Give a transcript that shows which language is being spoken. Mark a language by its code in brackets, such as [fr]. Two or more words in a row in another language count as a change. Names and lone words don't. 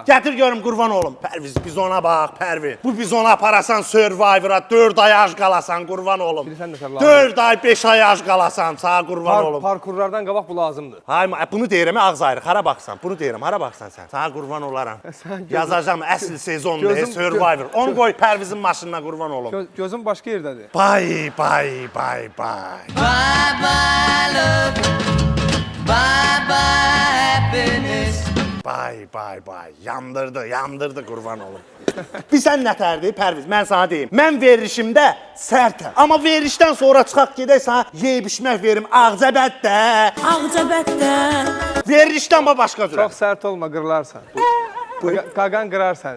[az] Gətir görüm, qurban olum. Pərviz, bizona bax, Pərviz. Bu bizona aparasan Survivor'a 4 ay ac qalasan, qurban olum. 4 ay, 5 ay ac qalasan, sağ qurban olum. Parkurlardan qabaq bu lazımdır. Hayır, bunu deyirəm, ağız ayrı, hara baxsan. Bunu deyirəm, hara baxsan sən? Sağ qurban olaram. Yazacağım əsl sezonda Survivor. Onu qoy Pərvizin maşınına qurban olum. Gözüm başqa yerdədir. [en] Bye. Bye bye love. Bye bye happiness. Bye. [az] Yandırdı qurban olum. Bir sən nətərdir, Pərviz, mən sana deyim. Mən verilişimdə sərtəm. Amma verilişdən sonra çıxaq gedək sana yeyib-içmək verim ağcabətdə. Ağcabətdə. Verilişdən başqa cürə. Çox sərt olma, qırlarsan. Qaqan qırar səni.